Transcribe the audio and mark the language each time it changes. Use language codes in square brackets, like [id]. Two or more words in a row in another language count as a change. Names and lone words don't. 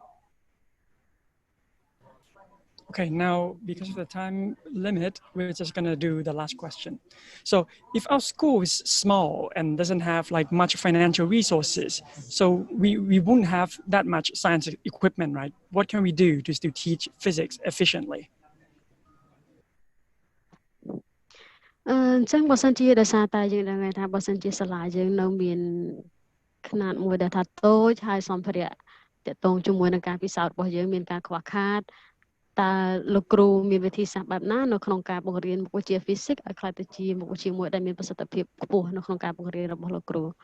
[en] Okay, now because of the time limit, we're just gonna do the last question. So if our school is small and doesn't have like much financial resources, so we won't have that much science equipment, right? What can we do to teach physics efficiently? [km] អញ្ចឹងបើសិនជាដោយសារតែយើងដឹងថាបើសិនជាសាលាយើងនៅមានຂະຫນາດមួយដែលថាតូចហើយសម្ភារៈទាក់ទងជាមួយនឹងការពិសោធន៍របស់យើងមានការខ្វះខាតតើលោកគ្រូមានវិធីសាស្ត្របែបណានៅក្នុងការបង្រៀនមុខវិជ្ជា Physics ឲ្យក្លាយទៅជាមុខវិជ្ជាមួយដែលមានប្រសិទ្ធភាពខ្ពស់នៅក្នុងការបង្រៀនរបស់លោកគ្រូ